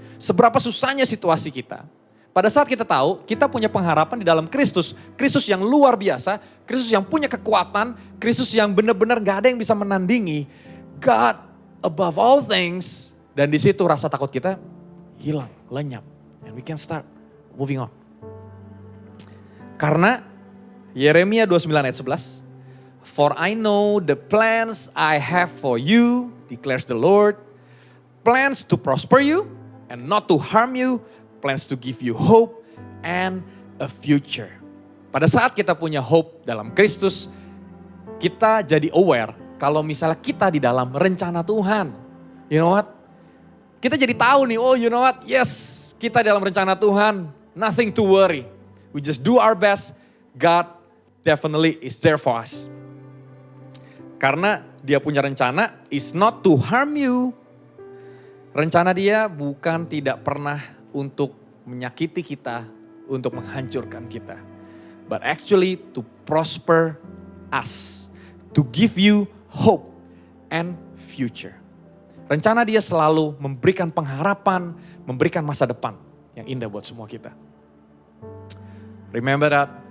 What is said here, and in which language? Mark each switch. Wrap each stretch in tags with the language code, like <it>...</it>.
<id>Seberapa susahnya situasi kita, pada saat kita tahu kita punya pengharapan di dalam Kristus, Kristus yang luar biasa, Kristus yang punya kekuatan, Kristus yang benar-benar gak ada yang bisa menandingi,</id> <en>God above all things,</en> <id>dan di situ rasa takut kita hilang, lenyap,</id> <en>and we can start moving on.</en> <id>Karena</id> <en>Yeremia 29 ayat 11, For I know the plans I have for you, declares the Lord, plans to prosper you and not to harm you, plans to give you hope and a future.</en> <id>Pada saat kita punya hope dalam Kristus, kita jadi aware kalau misalnya kita di dalam rencana Tuhan.</id> <en>You know what?</en> <id>Kita jadi tahu nih,</id> <en>oh you know what? Yes,</en> <id>kita dalam rencana Tuhan.</id> <en>Nothing to worry. We just do our best. God definitely is there for us.</en> <id>Karena dia punya rencana</id> <en>is not to harm you.</en> <id>Rencana dia bukan tidak pernah untuk menyakiti kita, untuk menghancurkan kita.</id> <en>But actually to prosper us. To give you hope and future.</en> <id>Rencana dia selalu memberikan pengharapan, memberikan masa depan yang indah buat semua kita.</id> <en>Remember that.</en>